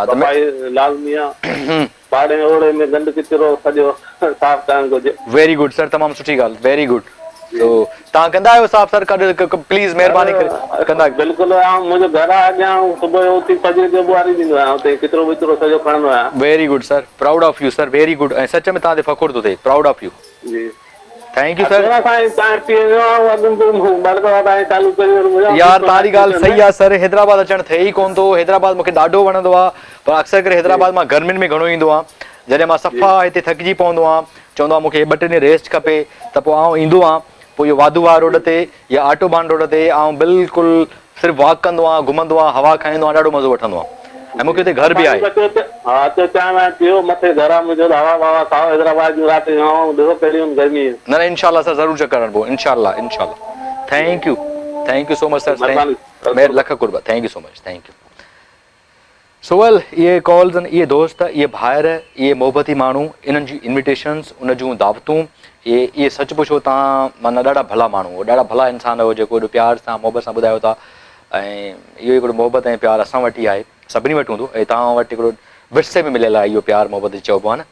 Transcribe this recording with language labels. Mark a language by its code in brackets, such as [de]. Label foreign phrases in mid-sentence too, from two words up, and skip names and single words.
[sd] सफ़ाई लाज़मी आहे। पाड़े ओड़े में गंद किचिरो सॼो साफ़ करणु घुरिजे। वेरी [en] good sir, [sd] तमामु सुठी ॻाल्हि, [en] very good. [sd] तो तव्हां कंदा आहियो साफ़ सर? प्लीज़ महिरबानी करे कंदा? बिल्कुलु। मुंहिंजो घर आहे अॻियां, सुबुह जो उथी फजर जो ॿुहारी ॾींदो आहियां, हुते किचिरो विचिरो सॼो खणंदो आहियां। [en] very good sir, proud of you sir, very good. [sd] ऐं सच में तव्हां ते फ़खुर थो थिए, [en] proud of you. [sd] जी [en] thank you sir. [sd] यार तव्हांजी ॻाल्हि सही आहे सर। हैदराबाद अचणु थिए ई कोन थो। हैदराबाद मूंखे ॾाढो वणंदो आहे, पर अक्सर करे हैदराबाद मां गर्मियुनि में घणो ईंदो आहे। जॾहिं मां सफ़ा हिते थकिजी पवंदो आहियां, चवंदो आहे मूंखे 2-3 ॾींहं रेस्ट खपे, त पोइ आउं ईंदो आहियां, पोइ इहो वाधूवार रोड ते या ऑटोबान रोड ते आउं बिल्कुलु सिर्फ़ु वॉक कंदो आहियां, घुमंदो आहियां, हवा खाईंदो आहियां, ॾाढो मज़ो वठंदो आहियां। ऐं मूंखे हिते घर बि आहे। हा त चाहियां पियो मथे घर आहे मुंहिंजो, हवा ववा खाओ, हैदराबाद जी राति जो ॾिसो कहिड़ी गर्मी। न न इंशाल्लाह सर, ज़रूरु चकर हणबो, इंशाल्लाह। [en] thank you so much sir, [sd] मेर लख कुर्बा, [en] thank you so much, thank you. so well, [sd] इहे कॉल्स आहिनि, इहे दोस्त, इहे भाइर, इहे मोहबती माण्हू, इन्हनि जी इन्विटेशन्स, उन जूं दावतूं, इहे सच पुछो तव्हां माना ॾाढा भला माण्हू, ॾाढा भला इंसान हो जेको एॾो प्यार सां मोहबत सां ॿुधायो था। ऐं इहो हिकिड़ो मोहबत ऐं प्यार असां वटि ई आहे, सभिनी वटि हूंदो, ऐं तव्हां वटि हिकिड़ो विरसे में मिलियल आहे इहो प्यार मोहबत चइबो आहे न।